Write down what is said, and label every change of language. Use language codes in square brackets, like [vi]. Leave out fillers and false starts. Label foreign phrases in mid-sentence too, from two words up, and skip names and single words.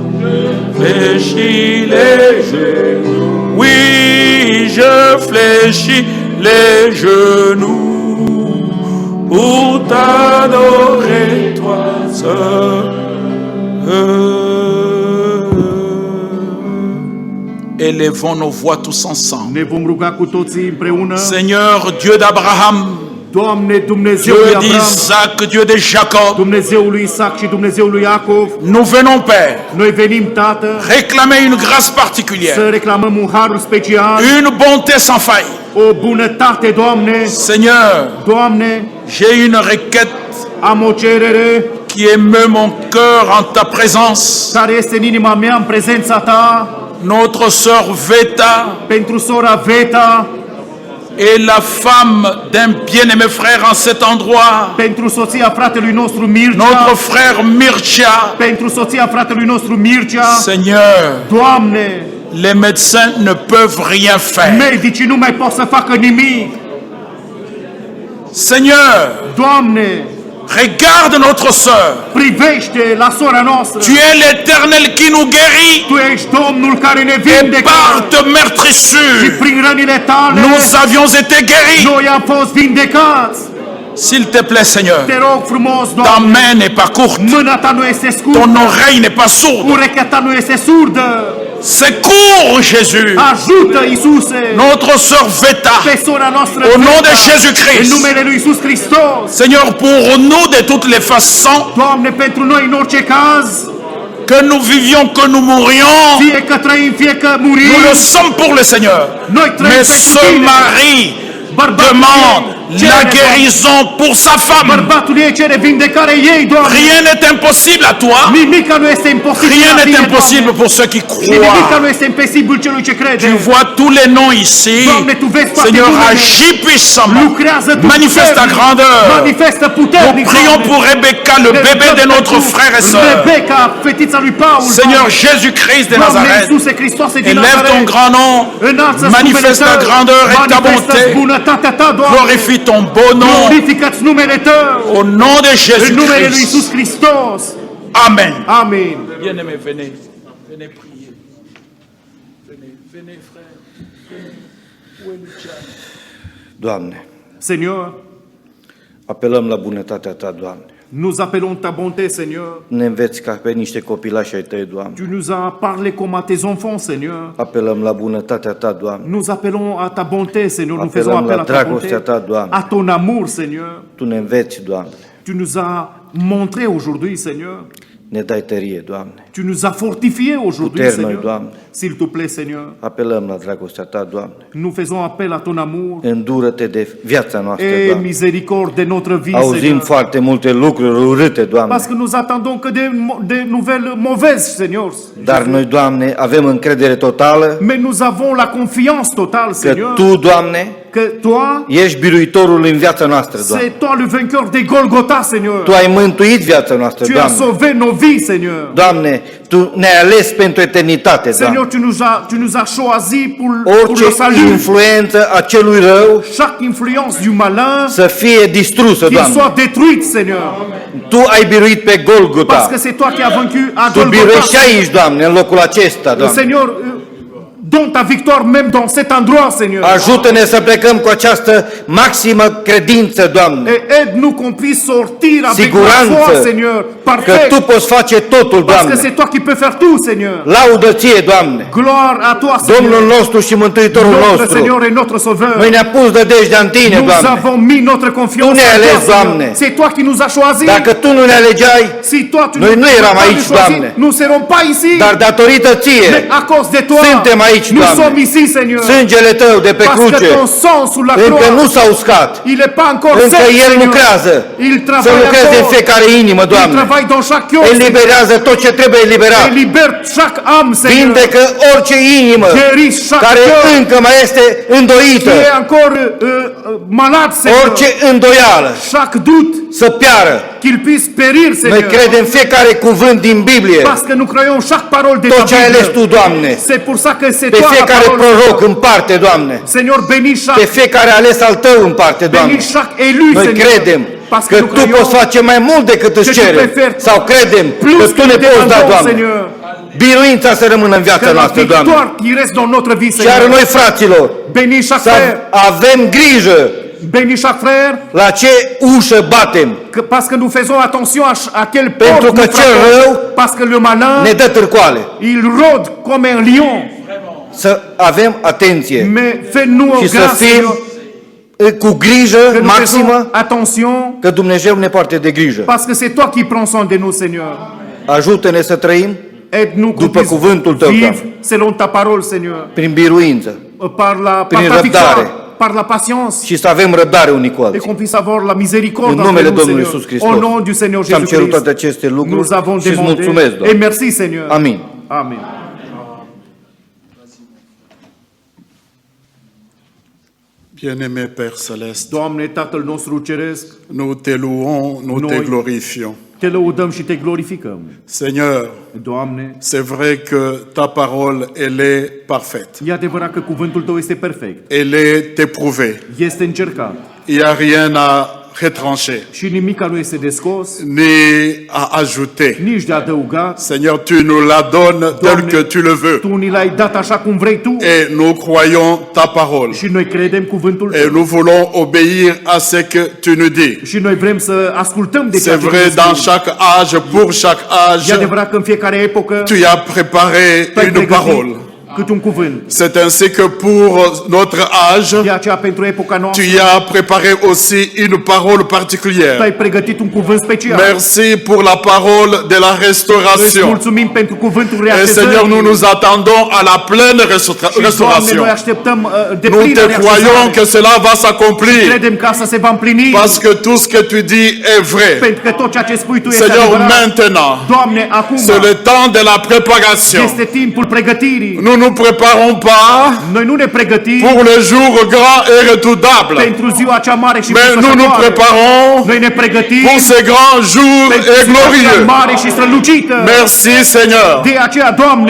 [fr] Fléchis les genoux, oui, je fléchis les genoux pour t'adorer, toi seul. Élevons nos voix tous ensemble. [ro] Ne vom ruga cu toții împreună. [fr] Seigneur, Dieu d'Abraham, [ro] Doamne, Dumnezeu [fr] Dieu [ro] lui Abraham, [fr] d'Isaac, Dieu de Jacob, [ro] Dumnezeul lui Isaac și Dumnezeul lui Iacov, [fr] nous venons, Père, [ro] noi venim, Tată, [fr] réclamer une grâce [ro] să [fr] particulière, [ro] reclamăm un har special, [fr] une bonté sans faille. [ro] o bunătate, Doamne. [fr] Seigneur, [ro] Doamne, [fr] j'ai une requête [ro] am o cerere [fr] qui émeut mon cœur en ta présence. [ro] care este în inima mea, în prezența Ta, [fr] Notre sœur Veta [ro] pentru sora Veta, [fr] est la femme d'un bien-aimé frère en cet endroit. [ro] pentru soția fratelui nostru Mircea, [fr] Notre frère Mircea. [ro] pentru soția fratelui nostru Mircea. [fr] Seigneur, [ro] Doamne, [fr] les médecins ne peuvent rien faire. [ro] medicii nu mai pot să facă nimic. [fr] Seigneur, [ro] Doamne, [fr] regarde notre sœur. [ro] privește la sora noastră. [fr] Tu es l'Éternel qui nous guérit. [ro] Tu ești Domnul care ne [fr] Et [ro] vindecă. [fr] par te [ro] Și [fr] meurtrissure, [ro] prin rănile Tale, [fr] nous avions été guéris. [ro] noi am fost vindecați. [fr] S'il te plaît, Seigneur, [ro] Te rog frumos, [fr] ta [ro] Doamne, [fr] main n'est pas courte, [ro] mâna Ta nu este [fr] ton [ro] scurtă, [fr] oreille n'est pas sourde. [ro] urechea Ta nu este surdă. [fr] Secours, Jésus, [ro] Ajută, Iisuse, [fr] notre sœur Veta, [ro] pe sora noastră [fr] au nom de Veta, Jésus-Christ. [ro] în numele lui Iisus Hristos. [fr] Seigneur, pour nous, de toutes les façons, [ro] Doamne, pentru noi, în orice caz, [fr] que nous vivions, que nous mourions, [ro] fie că trăim, fie că murim, [fr] nous le sommes pour le Seigneur. [ro] noi trăim [fr] Mais [ro] pentru [fr] ce [ro] Tine. [fr] mari [ro] Bărbatul [fr] demande [ro] ei cere, [fr] la [ro] Doamne. [fr] guérison pour sa femme. [ro] Bărbatul ei cere vindecare ei, Doamne. [fr] Rien n'est impossible à toi. [ro] Nimica nu este imposibil [fr] Rien [ro] la [fr] n'est [ro] Tine, [fr] impossible [ro] Doamne. [fr] pour ceux qui [ro] Și nimica [fr] croient. [ro] nu este imposibil celui ce crede. [fr] Tu vois tous les noms ici. [ro] Doamne, Tu vezi toate [fr] Seigneur, [ro] numele. [fr] agis puissamment. [ro] Lucrează Tu [fr] Manifeste ta [ro] puternic. [fr] grandeur. [ro] Manifestă [fr] Nous [ro] puternic, [fr] prions [ro] Doamne. [fr] pour Rebecca, le [ro] Ne [fr] bébé de [ro] rugăm [fr] notre [ro] pentru [fr] frère et sœur. [ro] Rebecca, fetița lui Paul, [fr] Seigneur [ro] Doamne. [fr] Jésus-Christ de [ro] Doamne, [fr] Nazareth, [ro] Iisuse Hristoase din [fr] élève ton [ro] Nazaret, [fr] grand nom, [ro] înalță [fr] manifeste ta [ro] numele Tău, [fr] grandeur et ta [ro] manifestă [fr] bonté, [ro] bunătatea Ta, Doamne. [fr] glorifie ton beau nom, [ro] Glorifică-ți numele Tău, [fr] au nom de [ro] în numele lui Iisus [fr] Jésus-Christ. [ro] Hristos. [fr] Amen. [ro] Amin. [fr] Bien-aimés, venez, venez prier. Venez, venez frère. Où est Luciano? [ro] Doamne, [fr] Seigneur, [ro] apelăm la bunătatea Ta, Doamne. [fr] nous appelons Ta bonté, Seigneur. [ro] Ne înveți ca pe niște copilași ai Tăi, Doamne. [fr] Tu nous as parlé comme à tes enfants, Seigneur. [ro] Apelăm la bunătatea Ta, Doamne. [fr] Nous appelons à Ta bonté, Seigneur. Nous [ro] Appelăm [fr] faisons appel [ro] la [fr] à Ta [ro] dragostea [fr] bonté, [ro] Ta, Doamne. [fr] à Ton amour, Seigneur. [ro] Tu ne înveți, Doamne. [fr] Tu nous as montré aujourd'hui, Seigneur. [ro] Ne dai tărie, Doamne. [fr] Tu nous as fortifiés aujourd'hui, [ro] Putere noi, [fr] Seigneur. [ro] Doamne. [fr] S'il te plaît, Seigneur. [ro] Apelăm la dragostea Ta, Doamne. [fr] Nous faisons appel à Ton amour [ro] Îndură-te de viața noastră, [fr] et [ro] Doamne. [fr] miséricorde de notre vie, [ro] Auzim [fr] Seigneur. [ro] foarte multe lucruri urâte, Doamne. [fr] Parce que nous attendons que des nouvelles mauvaises, Seigneur. [ro] Dar noi, Doamne, avem încredere totală [fr] Mais nous avons la confiance totale, [ro] că [fr] Seigneur, [ro] Tu, Doamne, [fr] que Toi, [ro] ești biruitorul în viața noastră, Doamne. [fr] c'est Toi le vainqueur de Golgotha, Seigneur. [ro] Tu ai mântuit viața noastră, [fr] Tu as [ro] Doamne. [fr] sauvé nos vies, Seigneur. [ro] Doamne, Tu ne-ai ales pentru eternitate, Doamne. [fr] Seigneur, tu nous as choisis pour le [ro] Orice [fr] salut. [ro] influență a celui rău [fr] Chaque influence du malin, [ro] să fie distrusă, [fr] qu'il [ro] Doamne. [fr] soit détruite, Seigneur. [ro] Tu ai biruit pe [fr] Parce [ro] Golgota. [fr] que c'est Toi qui as vaincu à [ro] Tu biruiești [fr] Golgotha. [ro] aici, Doamne, în locul acesta, Doamne. [fr] Seigneur, donne ta victoire même dans cet endroit, Seigneur. [ro] Ajută-ne să plecăm cu această maximă credință, Doamne, [fr] Et aide-nous qu'on puisse sortir avec la [ro] Siguranță [fr] foi, Seigneur, [ro] că [fr] parfait. [ro] Tu poți face totul, [fr] Parce que [ro] Doamne. [fr] c'est Toi qui peux faire tout, Seigneur. [ro] Laudă Ție, Doamne, [fr] Gloire à Toi, [ro] Domnul [fr] Seigneur. [ro] nostru și Mântuitorul [fr] Notre [ro] nostru. [fr] Seigneur et notre Sauveur. [ro] Noi ne-a pus de dejdea în Tine, [fr] Nous [ro] Doamne. [fr] avons mis notre confiance [ro] Tu ne-ai [fr] en [ro] ales, [fr] Toi, Seigneur. [ro] Doamne. [fr] C'est Toi qui nous as choisis. [ro] Dacă Tu nu ne alegeai, [fr] Si Toi tu [ro] Noi nu [fr] nous [ro] eram [fr] as [ro] aici, [fr] choisi, [ro] Doamne. [fr] nous ne serons pas ici. [ro] dar datorită [fr] Mais [ro] Ție [fr] à cause de Toi, [ro] suntem aici, aici, [fr] Nous sommes [ro] Doamne. [fr] ici, Seigneur. [ro] Sângele Tău de pe [fr] Parce que [ro] cruce [fr] ton sang sous la [ro] încă nu [fr] croix, [ro] s-a uscat. [fr] il n'est pas encore [ro] Încă [fr] sec, [ro] El [fr] Seigneur. [ro] lucrează. [fr] Il [ro] Să [fr] travaille [ro] lucreze în [fr] encore. [ro] fiecare inimă, [fr] Il [ro] Doamne. [fr] travaille dans chaque cœur. [ro] Eliberează tot ce trebuie eliberat. [fr] Il libère chaque âme, Seigneur. [ro] Vindecă orice inimă [fr] Guéris chaque [ro] care [fr] cœur [ro] încă mai este îndoită. [fr] qui est encore malade, Seigneur. [ro] Orice îndoială [fr] Chaque doute, [ro] să piară. [fr] qu'il puisse périr, [ro] Noi [fr] Seigneur. [ro] credem fiecare cuvânt din Biblie. [fr] Parce que nous croyons chaque parole de ta [ro] Tot ce ai ales Tu, [fr] Bible. [ro] Doamne. [fr] C'est pour ça que c'est [ro] Pe [fr] toi la [ro] fiecare [fr] parole. [ro] proroc în parte, Doamne. [fr] Seigneur, bénis [ro] Pe [fr] chaque, [ro] fiecare ales al Tău în parte, Doamne. [fr] bénis chaque élu, [ro] Noi [fr] Seigneur. [ro] credem [fr] Parce [ro] că [fr] que nous [ro] Tu [fr] croyons [ro] poți face mai mult decât îți [fr] que tu [ro] cerem. [fr] peux faire [ro] Sau credem că [fr] plus [ro] Tu [fr] que [ro] ne [fr] nous [ro] poți da, [fr] demandons, [ro] Doamne. [fr] Seigneur. [ro] Biruința să rămână în [fr] Que [ro] viața [fr] la [ro] noastră, Doamne. [fr] victoire qui reste dans notre vie, [ro] Și iar [fr] Seigneur. [ro] noi, fraților, [fr] Bénis chaque [ro] să [fr] frère. [ro] avem grijă [fr] Bénis chaque frère. [ro] la ce ușă batem. [fr] Parce que nous faisons attention à quelle [ro] Pentru [fr] porte [ro] că [fr] nous [ro] cel [fr] frappons. [ro] rău [fr] Parce que le malin, [ro] ne dă târcoale. [fr] il rôde comme un lion. [ro] Să avem atenție [fr] Mais fais-nous [ro] și să [fr] grâce, [ro] fim [fr] Seigneur, [ro] cu grijă [fr] que nous faisons [ro] maximă, [fr] attention. [ro] că Dumnezeu ne poartă de grijă. [fr] Parce que c'est toi qui prends soin de nous, Seigneur. [ro] Ajută-ne să trăim [fr] Aide-nous qu'on [ro] După [fr] puisse [ro] cuvântul Tău, [fr] vivre [ro] Doamne. [fr] selon ta parole, Seigneur. [ro] prin biruință [fr] Par [ro] Prin [fr] ta [ro] răbdare. [fr] victoire, par la patience. [ro] și să avem răbdare unii cu [fr] Et [ro] alții. [fr] qu'on puisse avoir la miséricorde [ro] În [fr] entre [ro] numele [fr] nous, [ro] Domnului [fr] Seigneur. [ro] Iisus Hristos. [fr] Au nom du Seigneur [ro] Ți-am cerut [fr] Jésus-Christ. [ro] toate aceste lucruri [fr] Nous avons [ro] și îți [fr] demandé. [ro] mulțumesc, [fr] Et [ro] Doamne. [fr] merci, Seigneur. [ro] Amin. [fr] Amen. Bien-aimé Père Céleste, [ro] Doamne, Tatăl nostru ceresc, [fr] nous te louons, nous te [ro] Noi- [fr] glorifions. [ro] te lăudăm și te glorificăm. [fr] Seigneur, [ro] Doamne, [fr] c'est vrai que ta parole, elle est parfaite. [ro] e adevărat că cuvântul Tău este perfect. [fr] Elle est éprouvée. [ro] Este încercat [fr] Il n'y a rien à retrancher, [ro] și nimica nu este de scos, [fr] ni à ajouter. [ro] nici de adăugat. [fr] Seigneur, tu nous la donnes tel [ro] Doamne, [fr] que tu le veux. [ro] Tu ni l-ai dat așa cum vrei Tu [fr] Et nous croyons ta parole. [ro] și noi credem cuvântul [fr] Et [ro] Tău. [fr] nous voulons obéir à ce que tu nous dis. [ro] Și noi vrem să ascultăm de ceea [fr] C'est [ro] ce [fr] vrai, [ro] ne [fr] dans [ro] spui. [fr] chaque âge, pour chaque [ro] E [fr] âge, [ro] adevărat că în fiecare epocă [fr] tu as préparé [ro] Tu ai [fr] une [ro] pregătit [fr] parole. [ro] cât un cuvânt. [fr] C'est ainsi que pour notre âge, [ro] De aceea pentru epoca [fr] tu [ro] noastră [fr] y as préparé aussi une parole [ro] Tu [fr] particulière. [ro] ai pregătit un cuvânt special. [fr] Merci pour la parole de la [ro] Îți [fr] restauration. [ro] mulțumim pentru cuvântul [fr] Et [ro] reașezării. [fr] Seigneur, nous nous attendons à la pleine [ro] Și, Doamne, [fr] restauration. [ro] noi așteptăm de [fr] Nous [ro] plină te [fr] croyons que [ro] reașezare. [fr] cela va s'accomplir. [ro] Credem că asta se va împlini. [fr] Parce que tout ce que tu dis est vrai. [ro] Pentru că tot ceea ce spui Tu este [fr] Seigneur, [ro] adevărat. [fr] maintenant, [ro] Doamne, acum [fr] c'est le temps de la préparation. [ro] este timpul pregătirii. [fr] Nous nous préparons pas [ro] Noi nu ne pregătim [fr] pour le jour grand et redoutable, [ro] pentru ziua cea mare și [fr] mais nous nous [ro] înfricoșătoare. [fr] préparons [ro] Noi ne pregătim [fr] pour ce grand jour [ro] pentru [fr] et [ro] ziua cea [fr] glorieux. [ro] mare și strălucită. [fr] Merci Seigneur, [ro] De aceea, Doamne,